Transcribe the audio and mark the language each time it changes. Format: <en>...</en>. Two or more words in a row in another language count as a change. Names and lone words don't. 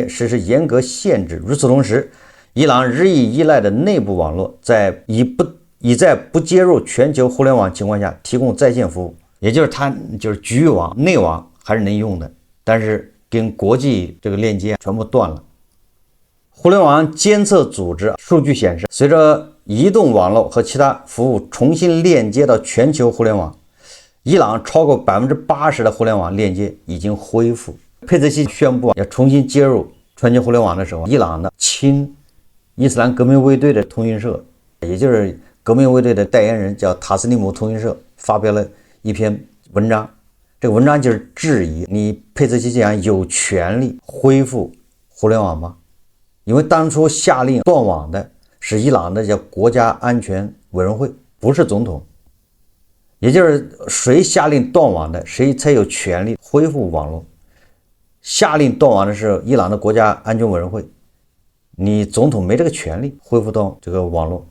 <zh>實施嚴格限制。與此同時，伊朗日益依賴的內部網絡在不接入全球互聯網情況下提供在線服務，也就是它就是局域網、內網還是能用的，但是跟國際這個鏈接全部斷了。互聯網監測組織數據顯示，隨着移動網絡和其他服務重新链接到全球互联網。伊朗超過80%的互联網链接已经恢復。佩泽西宣布要重新接入全球互联网的时候，伊朗的亲伊斯兰革命卫队的通讯社，也就是革命卫队的代言人叫塔斯利姆通讯社，发表了一篇文章。这个文章就是质疑你佩泽西讲有权利恢復互聯網嗎？因為當初下令斷網的是伊朗的叫國家安全委員會，不是總統。也就是誰下令斷網的，誰才有權利恢復網絡。下令斷網的是伊朗的國家安全委員會，你總統沒這個權利恢復到這個網絡。</zh>